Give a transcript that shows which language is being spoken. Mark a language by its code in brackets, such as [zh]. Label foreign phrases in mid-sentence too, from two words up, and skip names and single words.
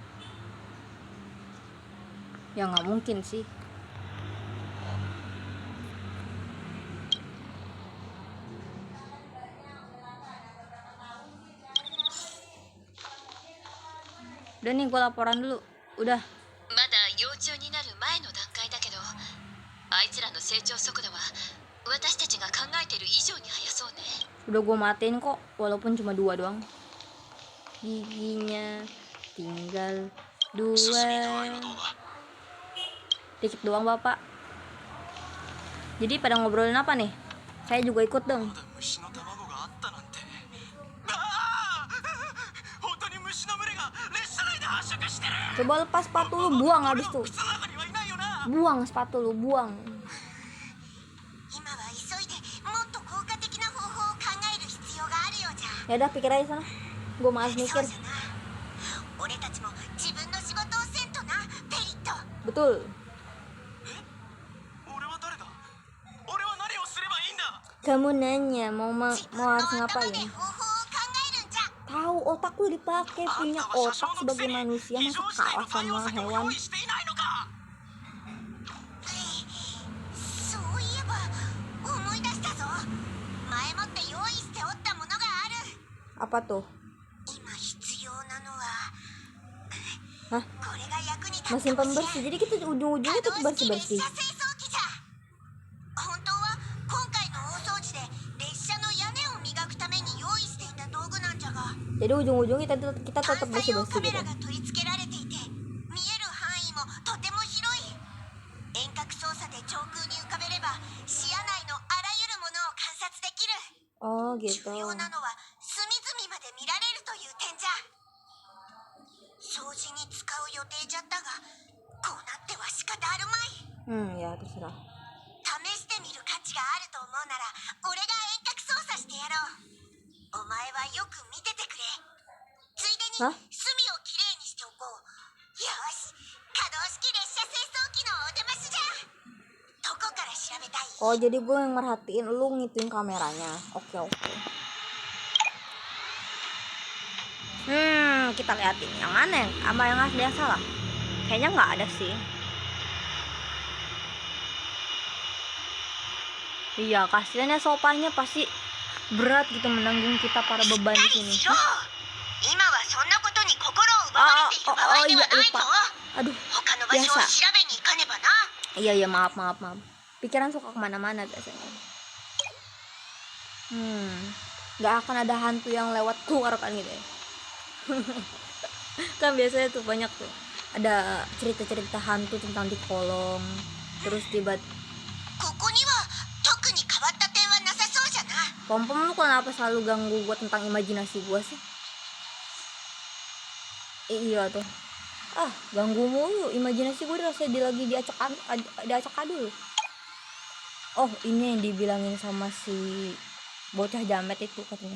[id] Ya nggak mungkin sih. Udah nih, gue laporan dulu. Udah. [ja] まだ幼虫になる前の段階だけど、あいつらの成長速度は私たちが考えてる以上に速そうね。 [id] Udah gue matiin kok, walaupun cuma 2 doang. Giginya tinggal 2. [ja] 進み具合はどうだ [id] Dikit doang Bapak. Jadi pada ngobrolin apa nih? Saya juga ikut dong. [ja] まだ虫の卵があったなんてああ本当に虫の群れが列車内で繁殖してる [id] Coba lepas sepatu lu, buang habis tuh. [ja] 靴の中にはいないよな [id] Buang sepatu lu, buang. [ja] 今は急いでもっと効果的な方法を考える必要があるようじゃ。 [id] Ya udah, pikir aja sana. Gue malas [ja] そう [id] mikir. [ja] じゃな。俺たちも自分の仕事をせんとな、ペリット。 [id] Betul. [ja] 俺は誰だ俺は何をすればいいんだ [id] Kamu nanya mau [ja] 自分の [id] harus [ja] 頭 [id] ngapain? [ja] で方法を考えるんじゃ。 [id] Tahu otak lu dipakai, punya otak sebagai manusia, [ja] 非 [id] masa [ja] 常事態 [id] kalah [ja] の対応 [id] sama [ja] 策を [id] hewan? [ja] 用意していないのかそういえば思い出したぞ。前もって用意しておったものがある。 [id] Apa tuh? [ja] 今必要なのは Hah? これが役に立つ [id] Mesin [ja] かもしれん。 [id] pembersih. Jadi kita ujung-ujungnya [ja] 可 [id] tetap [ja] 動式列 [id] bersih-bersih. [ja] 車清掃機じゃ。本当は今回の大掃除で列車の屋根を磨くために用意していた道具なんじゃが、 [id] Jadi ujung-ujungnya kita [ja] 単 [id] tetap [ja] 細用 [id] bersih-bersih [ja] カメ [id] gitu. [ja] ラが取り付けられていて、見える範囲もとても広い。遠隔操作で上空に浮かべれば視野内のあらゆるものを観察できる。 [id] Oh gitu. [ja] 重要なのは隅々まで見られるという点じゃ。掃除に使う予定じゃったが、こうなっては仕方あるまい。 [id] Ya terserah. [ja] 試してみる価値があると思うなら俺が遠隔操作してやろう。お前はよく見ててくれ。ついでには隅をきれいにしておこう。よし、可動式列車清掃機のお出ましじゃ。どこから調べたい？ [id] Oh jadi gue yang merhatiin, lu ngituin kameranya. Oke. Kita liatin yang aneh sama yang asli yang salah. Kayaknya nggak ada sih. Iya, kasihannya sopanya pasti berat gitu menanggung kita para beban di sini. [ja] しろ。今はそんなことに心を奪われている場合ではないぞ。 [id] Aduh, [ja] 他の場所を [id] biasa. [ja] 調べに行かねばな。 [id] Iya, maaf. Pikiran suka kemana-mana biasanya. Nggak akan ada hantu yang lewat keluar kan gitu ya. Kan biasanya tuh banyak tuh. Ada cerita-cerita hantu tentang di kolong. Terus tiba [ja] ここには特に変わった点はなさそうじゃな。 [id] Pom-pom lu kenapa selalu ganggu gue tentang imajinasi gue sih? Iya tuh. Ganggu mulu. Imajinasi gue rasanya lagi diacak adul. Oh, ini yang dibilangin sama si bocah jamet itu katanya.